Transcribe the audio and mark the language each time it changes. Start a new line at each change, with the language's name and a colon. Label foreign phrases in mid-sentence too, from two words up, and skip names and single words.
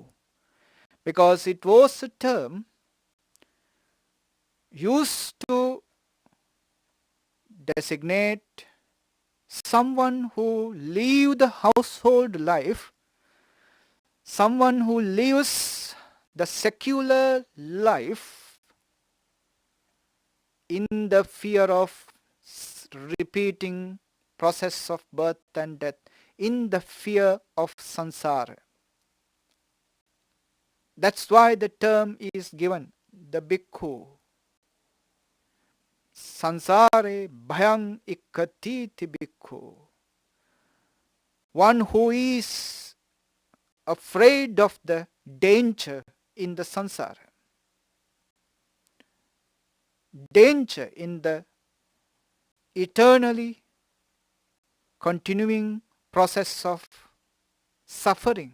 English: Because it was a term used to designate someone who lives the household life, someone who lives the secular life in the fear of repeating process of birth and death, in the fear of samsara. That's why the term is given, the bhikkhu.
Pali: Sansare bhayang ikkatiti bhikkhu.
English: One who is afraid of the danger in the samsara. Danger in the eternally continuing process of suffering.